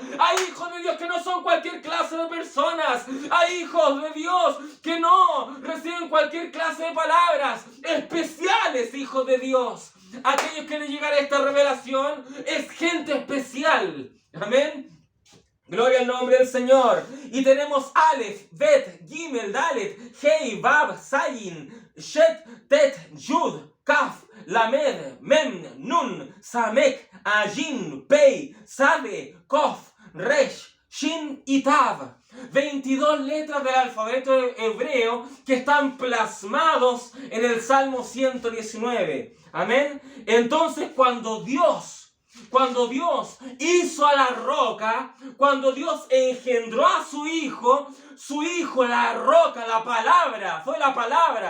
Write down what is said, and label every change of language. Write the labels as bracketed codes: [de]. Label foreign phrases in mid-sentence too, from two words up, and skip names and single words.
[es] A hijos de Dios que no son cualquier clase de personas. Hay hijos de Dios que no reciben cualquier clase de palabras. Especiales hijos de Dios. Aquellos que les llegará esta revelación es gente especial. Amén. Gloria al nombre del Señor. Y tenemos Aleph, Bet, Gimel, Dalet, Hei, Bab, Zayin, Shet, Tet, Yud, Kaf, Lamed, Mem, Nun, Samek, Ajin, Pei, Sade, Kof, Resh, Shin y Tav. 22 letras del alfabeto hebreo que están plasmados en el Salmo 119. Amén. Entonces cuando Dios hizo a la roca, cuando Dios engendró a su hijo, la roca, la palabra, fue la palabra.